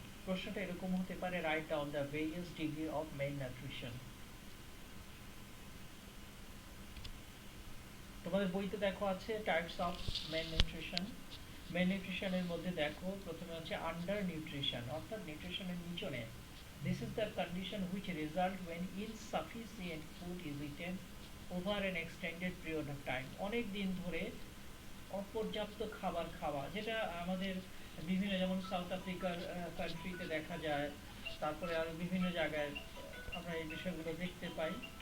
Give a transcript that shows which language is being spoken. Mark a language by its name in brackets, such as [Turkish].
[Bangla] প্রশ্নটা এরকম হতে পারে, [English] Write down the various degree of malnutrition. [Bangla] তোমাদের বইতে দেখো আছে types of mail nutrition. Mail নিউট্রিশনের মধ্যে দেখো প্রথমে হচ্ছে আন্ডার নিউট্রিশন, অর্থাৎ নিউট্রিশনের নিচনে। [English] This is the condition which result when insufficient food is eaten over an extended period of time। [Bangla] অনেক দিন ধরে অপর্যাপ্ত খাবার খাওয়া, যেটা আমাদের বিভিন্ন, যেমন সাউথ আফ্রিকার কান্ট্রিতে দেখা যায়, তারপরে আরো বিভিন্ন জায়গায় আমরা এই বিষয়গুলো দেখতে পাই।